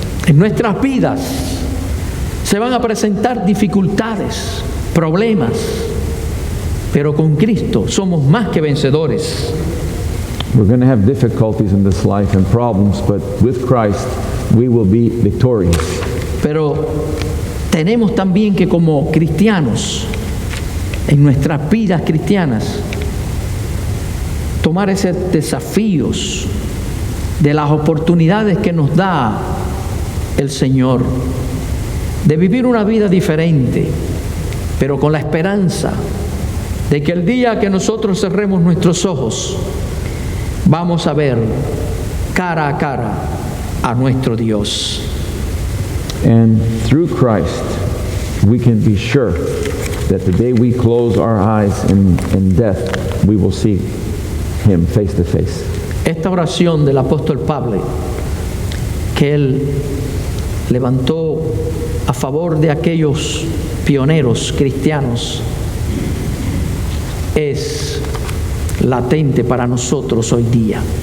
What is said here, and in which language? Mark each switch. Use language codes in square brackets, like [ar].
[es] En nuestras vidas se van a presentar dificultades, problemas, pero con Cristo somos más que vencedores. [en] We're going to have difficulties in this life and problems, but with Christ we will be victorious. [es] Pero tenemos también que, como cristianos, en nuestras vidas cristianas, tomar esos desafíos de las oportunidades que nos da el Señor, de vivir una vida diferente, pero con la esperanza de que el día que nosotros cerremos nuestros ojos, vamos a ver cara a cara a nuestro Dios. [en] And through Christ, we can be sure that the day we close our eyes in death, we will see Him face to face. [es] Esta oración del apóstol Pablo, que él levantó a favor de aquellos pioneros cristianos, es latente para nosotros hoy día.